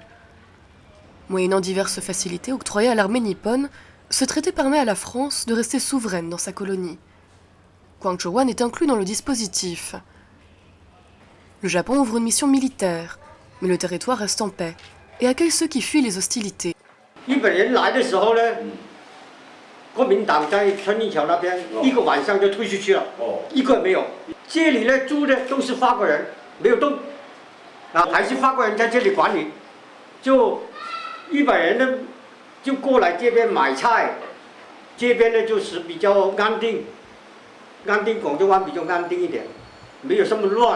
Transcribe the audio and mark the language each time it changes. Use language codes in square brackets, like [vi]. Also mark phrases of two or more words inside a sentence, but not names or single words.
[fr] Moyennant diverses facilités octroyées à l'armée nippone, ce traité permet à la France de rester souveraine dans sa colonie. Guangzhouwan est inclus dans le dispositif. Le Japon ouvre une mission militaire, mais le territoire reste en paix et accueille ceux qui fuient les hostilités. [zh] 国民党在春运桥那边一个晚上就退出去了，一个没有。这里呢住的都是法国人，没有动。还是法国人在这里管理，就100人呢，就过来这边买菜，这边呢就是比较安定，广州湾比较安定一点，没有这么乱。